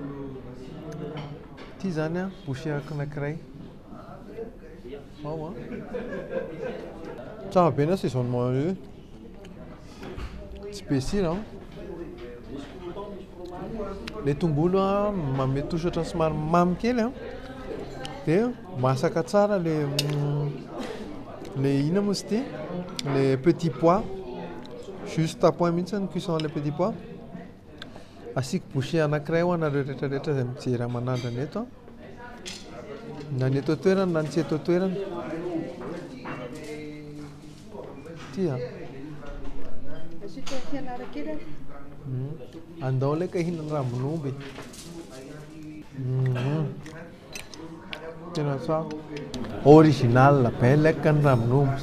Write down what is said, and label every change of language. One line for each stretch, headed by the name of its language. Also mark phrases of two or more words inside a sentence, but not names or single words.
Malagasy: ity zany bouchée anankiray ao tsara be na assaisonnement io tsy be sira le tongolo manome tosatra somary mamy kely dia masaka tsara le ina moa izy ity
French: le petit pois juste à point
Malagasy: mihitsy ny cuisson
French: le petit pois
Malagasy: asiako bouchée anankiray ho anareo rehetrarehetra izay mijery aman'andrana eto na ny eto toerana na ny tsy eto toerana ty andao leka hihinana rambon'omby tena tsara original be leka ny rambon'omby sy